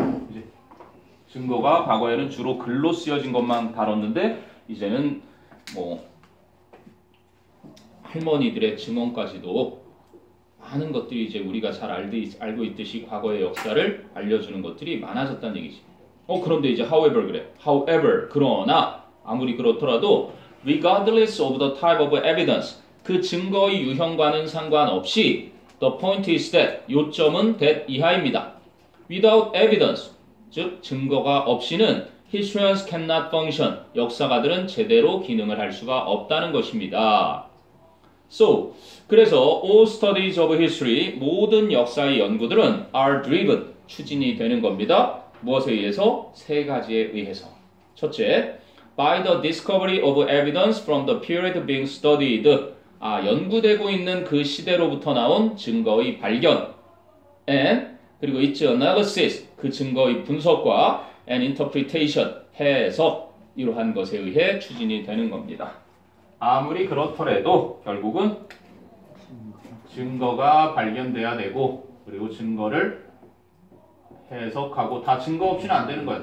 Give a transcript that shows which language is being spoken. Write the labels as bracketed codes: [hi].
[ko] 이제 증거가 과거에는 주로 글로 쓰여진 것만 다뤘는데 이제는 뭐 할머니들의 증언까지도 많은 것들이 이제 우리가 잘 알고 있듯이 과거의 역사를 알려주는 것들이 많아졌다는 얘기지. 그런데 이제 [en] however [ko] 그래. [en] however, [ko] 그러나 아무리 그렇더라도 [en] regardless of the type of evidence, [ko] 그 증거의 유형과는 상관없이 [en] the point is that, [ko] 요점은 [en] that [ko] 이하입니다. [en] without evidence, [ko] 즉 증거가 없이는 [en] historians cannot function. [ko] 역사가들은 제대로 기능을 할 수가 없다는 것입니다. So, 그래서 [en] all studies of history, [ko] 모든 역사의 연구들은 [en] are driven, [ko] 추진이 되는 겁니다. 무엇에 의해서? 세 가지에 의해서. 첫째, [en] by the discovery of evidence from the period being studied. [ko] 연구되고 있는 그 시대로부터 나온 증거의 발견. And, 그리고 [en] its analysis, [ko] 그 증거의 분석과 [en] and interpretation, [ko] 해석, 이러한 것에 의해 추진이 되는 겁니다. 아무리 그렇더라도 결국은 증거가 발견돼야 되고 그리고 증거를 해석하고 다 증거 없이는 안 되는 거야.